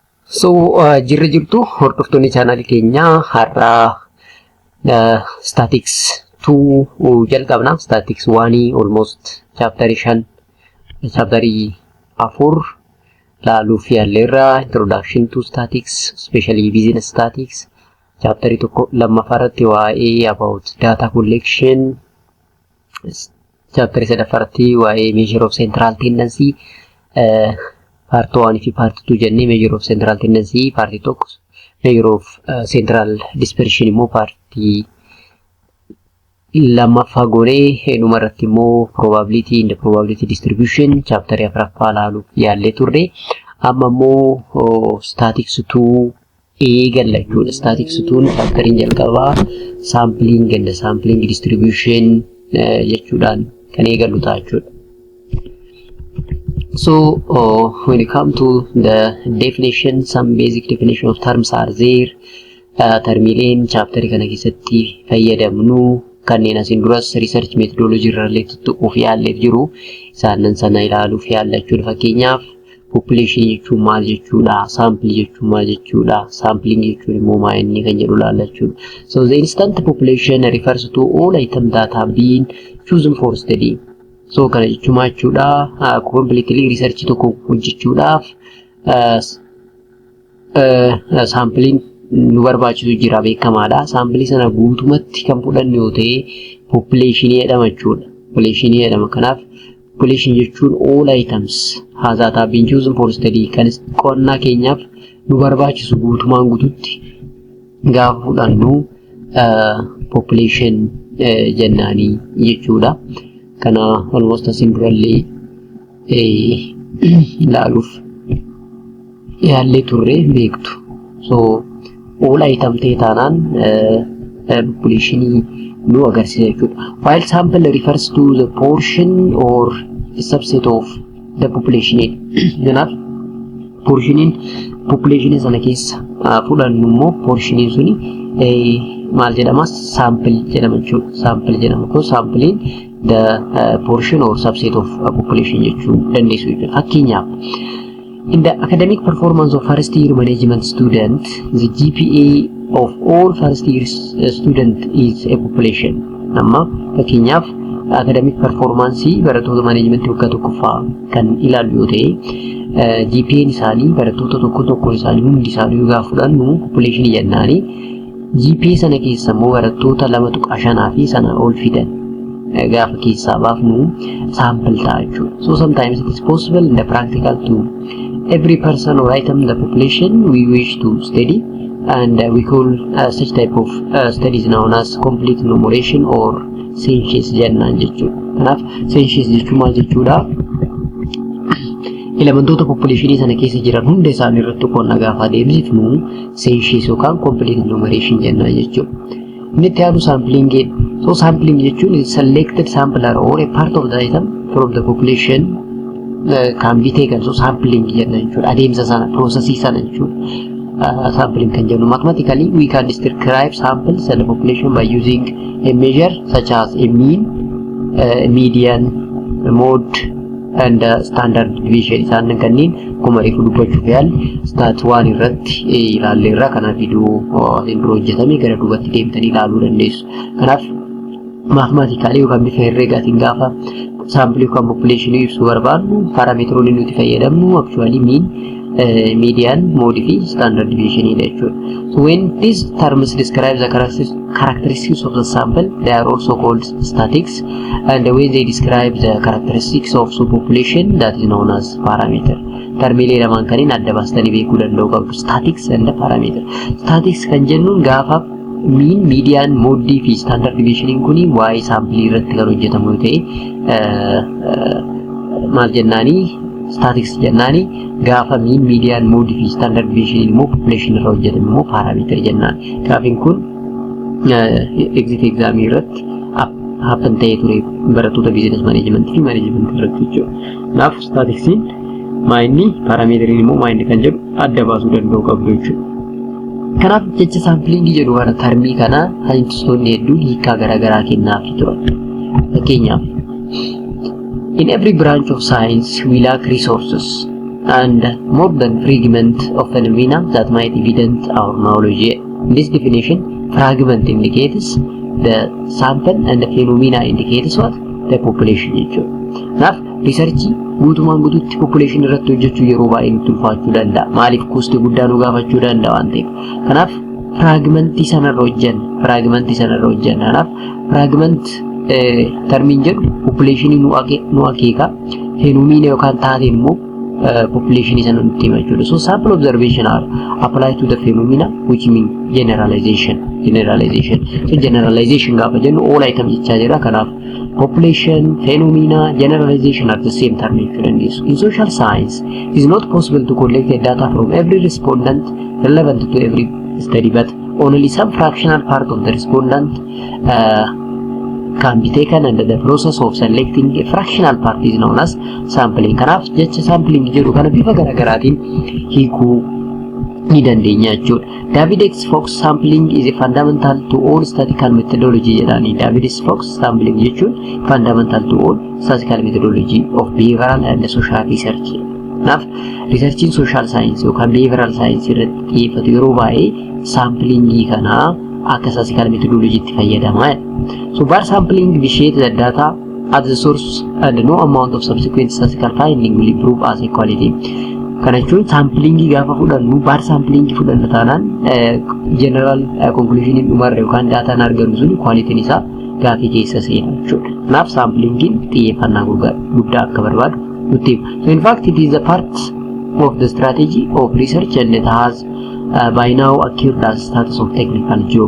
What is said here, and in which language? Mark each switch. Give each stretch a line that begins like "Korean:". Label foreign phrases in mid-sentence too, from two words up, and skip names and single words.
Oromo: So jirra jirtu hordoftoonni chaanaalii keenyaa har'a statics 2 jalqabna.
English: Statics 1 almost chapter 5 chapter 4
Oromo: laaluuf yaalleerra.
English: Introduction to statics, especially business statics. Chapter 1
Oromo: lammaffaarratti waa'ee
English: about data collection. Chapter 3 waa'ee measure of central tendency. Part 1 fi part 2 jennee measure of central tendency, part 2 measure of central dispersion
Oromo: immoo partii lammaffaa goonee dhumarratti immoo
English: probability and probability distribution chapter 4
Oromo: laaluuf yaallee turre. Amma immoo statics 2 eegalla jechuudha. Statics 2 chapteriin jalqabaa
English: sampling and sampling distribution
Oromo: jechuudhaan kan eegallu ta'a jechuudha.
English: So when it comes to the definition, some basic definition of terms are there.
Oromo: Termileen chapter kana keessatti fayyadamnu kanneen asin duras
English: research methodology
Oromo: irrallee tuttuquuf yaalleef jiru isaanan sana ilaaluuf yaalla jechuudha. Fakkeenyaaf population jechuun maal jechuudha, sample jechuun maal jechuudha, sampling jechuun immoo maal inni kan jedhu ilaalla jechuudha.
English: So the instant population refers to all items that have been chosen for study.
Oromo: So kana jechuudha completely research tokko hojjechuudhaaf sampling nu barbaachisu jira beekamaadha. Sampling sana guutumatti kan fudhannu yoo ta'e population jedhama jechuudha. Population jedhama. Kanaaf population jechuun
English: all items that have been chosen for study
Oromo: kan qonnaa keenyaaf nu barbaachisu guutumaan guututti gaafa fudhannu population jennaanii jechuudha. Kana
English: almost as
Oromo: in durallee ilaaluuf yaallee turre beektu. So
English: all item
Oromo: ta'e taanaan population nu agarsiisa jechuudha.
English: While sample refers to the portion or a subset of the population.
Oromo: Kanaaf population sana keessa fudhannu immoo portion suni maal jedhama? Sample jedhama jechuudha. Sample jedhama.
English: So sampling the portion or subset of a population
Oromo: jechuu dandeessu jechuudha.
English: Fakkeenyaaf in the academic performance of first year management student, the GPA of all first year student is a population.
Oromo: Amma fakkeenyaaf
English: academic performance
Oromo: barattoota management waggaa tokkoffaa kan ilaallu yoo ta'e GPA isaanii barattoota tokko isaanii hundi isaanii gaafa fudhannu population jennaani. GPA sana keessa immoo barattoota 2.5 fi sana ol fidan gaafa keessaa baafnu sample ta'a jechuudha.
English: So sometimes it is possible in the practical to every person or item in the population we wish to study, and we call such type of studies known as complete enumeration or census
Oromo: jennaan jechuudha. Kanaaf census jechuun maal jechuudha? Elementoota population sana keessa jiran hunda isaanii irratti qonna gaafa deebisifnu census yookaan
English: complete enumeration
Oromo: jennaan jechuudha. Inni itti aanu sampling.
English: So sampling jechuun selected sampler or a part of the item from the population can be taken.
Oromo: So sampling jennaan jechuudha. Adeemsa sana processii sana jechuudha.
English: Sampling
Oromo: kan jennu
English: mathematically we can describe samples and the population by using a measure such as a mean, median, mode and standard deviation.
Oromo: Isaan kanneen akkuma reefu dubbachuuf yaali stat 1 irratti ilaalleerra. Kanaaf viidiyoo asin dura hojjetame gara duubatti deemtanii ilaaluu dandeessu. Kanaaf mathematically yookaan bifa herregaatiin gaafa sample yookaan population ibsuu barbaadnu parameteroonni nuti fayyadamnu
English: actually mean, median, mode
Oromo: fi
English: standard deviation
Oromo: jechuudha.
English: So when these terms describe the characteristics of the sample, they are also called statics, and the way they describe the characteristics of the population, that is known as parameter.
Oromo: Termilee lamaan kaniin adda baastanii beekuu danda'u qabdu,
English: statics and parameter.
Oromo: Statics kan jennuun gaafa
English: mean, median, mode
Oromo: fi
English: standard deviation
Oromo: kuni waa'ee sample irratti kan hojjetamu yoo ta'e maal jennaanii? Statics jennaani. Gaafa
English: mean, median, mode
Oromo: fi
English: standard deviation
Oromo: immoo population irra hojjetamu immoo parameter jennaan. Kanaafin kun
English: exit exam
Oromo: irratti happen ta'ee ture barattoota
English: business management
Oromo: fi management irratti jechuudha. Kanaaf staticsiin maayinni parameteriin immoo maayinni kan jedhu adda baasuu danda'u qabdu jechuudha. Kanaaf jecha sampling jedhu kana termii kana saayintistoonni hedduun hiikaa garaagaraa kennaafi turan.
English: Fakkeenyaaf in every branch of science we lack resources and more than fragment of phenomena that might evident our knowledge. In this definition, fragment indicates the sample and the phenomena indicates what? The population.
Oromo: Now, research guutumaan guutuutti population irratti hojjechuu yeroo baay'ee nutti ulfaachuu danda'a. Maaliif kosti guddaa nu gaafachuu danda'a waan ta'eef. Kanaaf fragmentii sanarra hojjenna. Kanaaf fragment termiin jedhu population nu akeeka. Phenomena yookaan taateen immoo
English: population is an ultimate. So sample observation are applied to the phenomena, which mean generalization. So generalization
Oromo: gaafa jennu
English: all items
Oromo: jira kanaaf
English: population, phenomena, generalization are the same term. In social science, it is not possible to collect the data from every respondent relevant to every study, but only some fractional part of the respondent can be taken, and the process of selecting a fractional part is known as sampling.
Oromo: Kanaaf jecha sampling jedhu kana bifa garaagaraatiin hiikuu ni dandeenya jechuudha.
English: David-Fox sampling is a fundamental to all statistical methodology jedhani. David-Fox sampling jechuun fundamental to all statistical methodology of behavioral and social research.
Oromo: Kanaaf researchiin
English: social science
Oromo: yookaan
English: behavioral science
Oromo: irratti xiyyeeffatu yeroo baay'ee samplingii kana akka
English: statistical methodology
Oromo: itti fayyadama.
English: So bar sampling initiates the data at the source and no amount of subsequent statistical finding will improve as a quality.
Oromo: Kana jechuun sampling gaafa fudhannu
English: bar sampling
Oromo: fudhanna taanaan
English: general conclusion
Oromo: dhumarra yookaan data argannu sun quality isaa gaafii keessa seena jechuudha. Kanaaf samplingin xiyyeeffannaa guddaa akka barbaadu nutti.
English: So in fact it is a part of the strategy of research and it has by now acquired as status of technical job.